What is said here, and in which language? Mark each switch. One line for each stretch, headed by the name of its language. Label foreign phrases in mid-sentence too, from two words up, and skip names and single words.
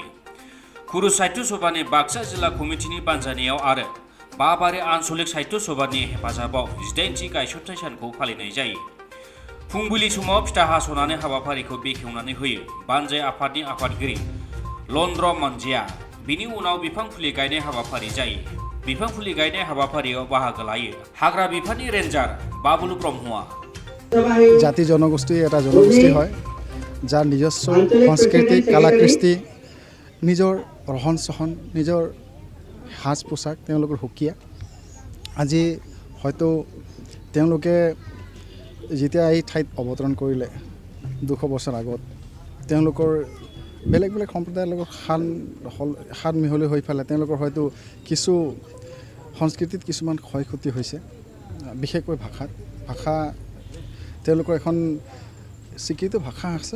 Bodo: कुरुस साहित्य सभानि बाक्सा जिल्ला कमिटिनि बानजायनायाव आरो बाबारि आन्चलिक साहित्य सभानि हेफाजाबाव 18थि गायसनथाइ सानखौ फालिनाय जायो। फुंबिलि समाव फिथा हास'नानै हाबाफारिखौ बेखेवनानै होयो बानजाय आफादनि आफादगिरि लन्द्र मानजिया। बिनि उनाव बिफां फुलि गायनाय हाबाफारि जायो। बिफां फुलि गायनाय हाबाफारियाव बाहागो लायो हाग्रा बिफाननि रेन्जार बाबुलु ब्रह्मआ।
Assamese: জাতি জনগোষ্ঠী এটা জনগোষ্ঠী হয় যাৰ নিজস্ব সংস্কৃতি কলা কৃষ্টি নিজৰ ৰহন চহন নিজৰ সাজ পোছাক তেওঁলোকৰ সুকীয়া। আজি হয়তো তেওঁলোকে যেতিয়া এই ঠাইত অৱতৰণ কৰিলে 200 বছৰ আগত তেওঁলোকৰ বেলেগ বেলেগ সম্প্ৰদায়ৰ লগত সান মিহলি হৈ পেলাই তেওঁলোকৰ হয়তো কিছু সংস্কৃতিত কিছুমান ক্ষয় ক্ষতি হৈছে, বিশেষকৈ ভাষা তেওঁলোকৰ এখন স্বীকৃত ভাষা আছে।